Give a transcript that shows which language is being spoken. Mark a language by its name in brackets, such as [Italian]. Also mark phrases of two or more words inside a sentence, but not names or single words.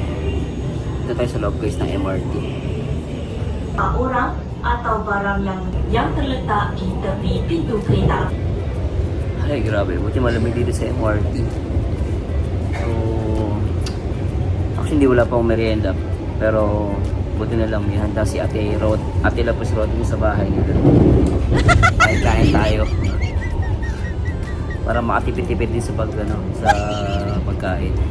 [Filipino] Dito tayo sa loob guys ng MRT. [Malay] Orang atau barang yang terletak di tepi pintu kereta. [Filipino] Ay, grabe. Buti malamig dito sa MRT. [English] So, actually, [Filipino] hindi wala pa akong merienda. Pero, buti na lang. May handa si Ate Lopez Roda sa bahay nila. Kain tayo. Para makatipid-tipid din sa pagkain.